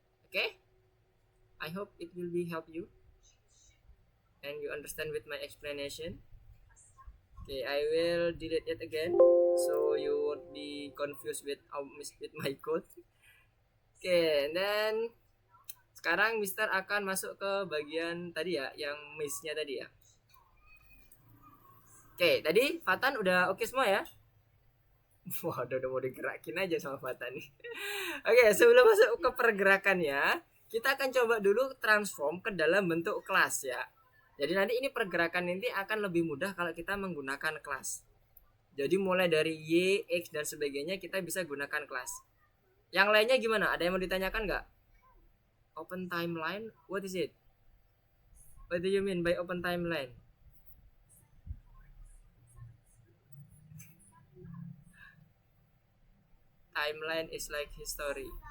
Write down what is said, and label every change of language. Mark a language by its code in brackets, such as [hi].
[en] Okay, I hope it will be help you and you understand with my explanation. Okay, I will delete it again so you won't be confused with my code. Okay, and then [id] sekarang Mister akan masuk ke bagian tadi ya, yang maze-nya tadi ya. Oke, tadi Fatan udah oke semua ya? Wah, udah mau digerakin aja sama Fatan nih. Oke, sebelum masuk ke pergerakannya, kita akan coba dulu transform ke dalam bentuk kelas ya. Jadi nanti ini pergerakan nanti akan lebih mudah kalau kita menggunakan kelas. Jadi mulai dari Y, X, dan sebagainya kita bisa gunakan kelas. Yang lainnya gimana? Ada yang mau ditanyakan nggak? [en] Open timeline, what is it? What do you mean by open timeline? Timeline is like history.